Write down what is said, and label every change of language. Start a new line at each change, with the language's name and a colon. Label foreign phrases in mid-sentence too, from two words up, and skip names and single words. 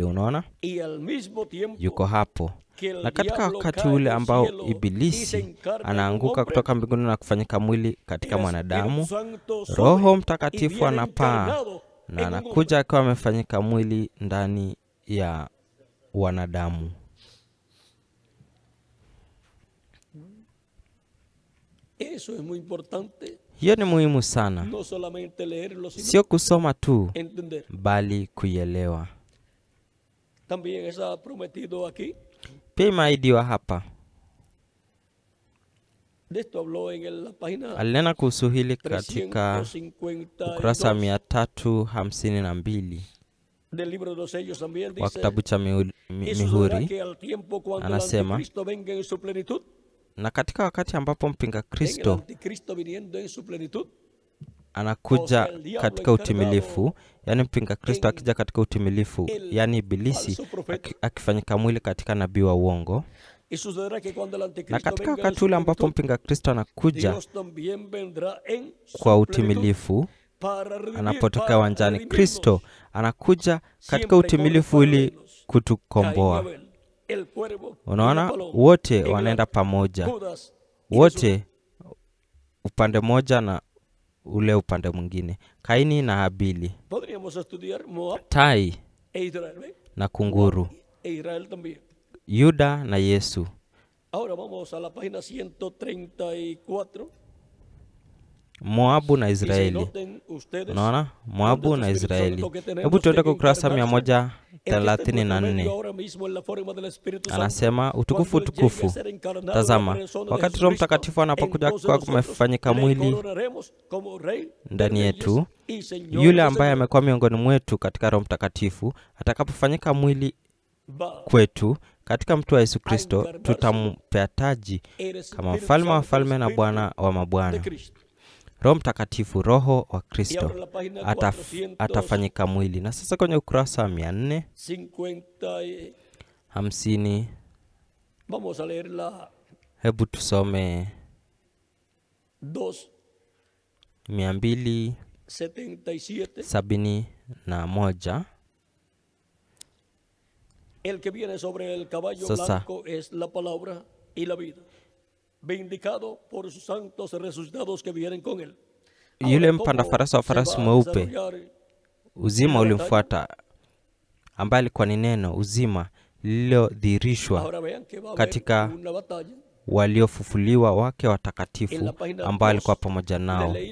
Swahili: Unaona, yuko hapo. Na katika wakati ule ambao Ibilisi anaanguka kutoka mbinguni na kufanyika mwili katika mwanadamu, Roho Mtakatifu anapaa na anakuja akiwa amefanyika mwili ndani ya wanadamu.
Spanish: Eso es muy importante.
Swahili: Hiyo ni muhimu sana,
Spanish: No solamente leerlo, sino
Swahili: sio kusoma tu,
Spanish: entender.
Swahili: bali kuielewa.
Spanish: También está prometido aquí.
Swahili: Pia imeahidiwa hapa.
Spanish: De esto habló en la página
Swahili: Alinena kuhusu hili katika 352 ukurasa 352
Spanish: del libro de los sellos. También
Swahili: wa
Spanish: dice,
Swahili: kitabu cha
Spanish: "Y sucederá
Swahili: Mihuri.
Spanish: que al tiempo cuando el
Swahili: Anasema,
Spanish: anticristo venga en su plenitud,
Swahili: Na katika wakati ambapo mpinga
Spanish: en el
Swahili: Kristo
Spanish: anticristo viniendo en su plenitud,
Swahili: anakuja katika utimilifu, yani mpinga Kristo akija katika utimilifu, yani Ibilisi akifanyika mwili katika nabii wa uongo.
Spanish: y sucederá que cuando el
Swahili: Na
Spanish: anticristo
Swahili: katika
Spanish: venga en
Swahili: wakati
Spanish: su
Swahili: ule ambapo
Spanish: plenitud,
Swahili: mpinga Kristo anakuja
Spanish: Dios también vendrá en su
Swahili: kwa
Spanish: plenitud
Swahili: utimilifu,
Spanish: para redimir,
Swahili: anapotokea
Spanish: para
Swahili: wanjani,
Spanish: redimirnos.
Swahili: Kristo anakuja katika utimilifu ili kutukomboa.
Spanish: El cuervo,
Swahili: Unaona,
Spanish: la paloma,
Swahili: wote
Spanish: en
Swahili: wanaenda
Spanish: la-
Swahili: pamoja,
Spanish: Judas y
Swahili: wote upande moja na ule upande mwingine, Kaini na Habili,
Spanish: Podríamos estudiar Moab
Swahili: tai
Spanish: e Israel, ¿ven?
Swahili: na kunguru.
Spanish: E Israel también.
Swahili: Yuda na Yesu.
Spanish: Ahora vamos a la página 134.
Swahili: Moabu na Israeli. Unaona? Moabu na Israeli. Hebu tuende kwa ukurasa 134. Anasema utukufu, utukufu. Tazama, wakati Roho Mtakatifu anapokuja kwa kumefanyika mwili ndani yetu, yule ambaye amekuwa miongoni mwetu katika Roho Mtakatifu atakapofanyika mwili kwetu katika mtu wa Yesu Kristo, tutampea taji kama mfalme wa falme na Bwana wa mabwana. Roho Mtakatifu, Roho wa Kristo atafanyika mwili. Na sasa kwenye ukurasa wa 450
Spanish: vamos a leer la
Swahili: hebu tusome 277.
Spanish: El que viene sobre el caballo blanco es la palabra y la vida, vindicado por sus santos resucitados que vienen con él.
Swahili: Yule mpanda farasi wa farasi mweupe, uzima ulimfuata, ambaye alikuwa ni neno uzima lililodhihirishwa katika waliofufuliwa wake watakatifu ambao alikuwa pamoja nao.